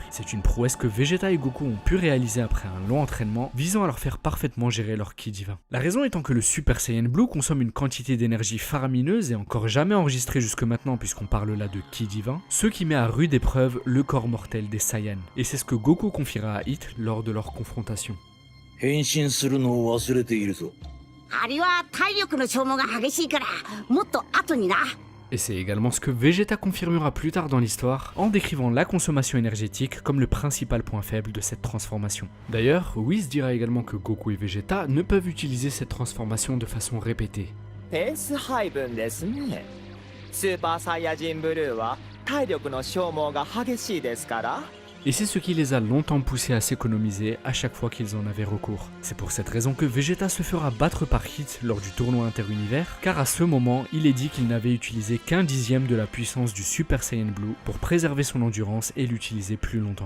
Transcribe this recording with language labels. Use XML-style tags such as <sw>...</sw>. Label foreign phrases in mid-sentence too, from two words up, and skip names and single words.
<fr>C'est une prouesse que Vegeta et Goku ont pu réaliser après un long entraînement, visant à leur faire parfaitement gérer leur Ki divin. La raison étant que le Super Saiyan Blue consomme une quantité d'énergie faramineuse et encore jamais enregistrée jusque maintenant puisqu'on parle là de Ki divin, ce qui met à rude épreuve le corps mortel des Saiyans. Et c'est ce que Goku confiera à Hit lors de leur confrontation.</fr> <ja>変身するのを忘れているぞ。あれは体力の消耗が激しいから、もっと後にな。</ja> <fr>Et c'est également ce que Vegeta confirmera plus tard dans l'histoire, en décrivant la consommation énergétique comme le principal point faible de cette transformation. D'ailleurs, Whis dira également que Goku et Vegeta ne peuvent utiliser cette transformation de façon répétée.</fr> <ja>ペース配分ですね。スーパーサイヤ人ブルーは体力の消耗が激しいですから。</ja> <fr>Et c'est ce qui les a longtemps poussés à s'économiser à chaque fois qu'ils en avaient recours. C'est pour cette raison que Vegeta se fera battre par Hit lors du tournoi interunivers, car à ce moment, il est dit qu'il n'avait utilisé qu'un dixième de la puissance du Super Saiyan Blue pour préserver son endurance et l'utiliser plus longtemps.</fr>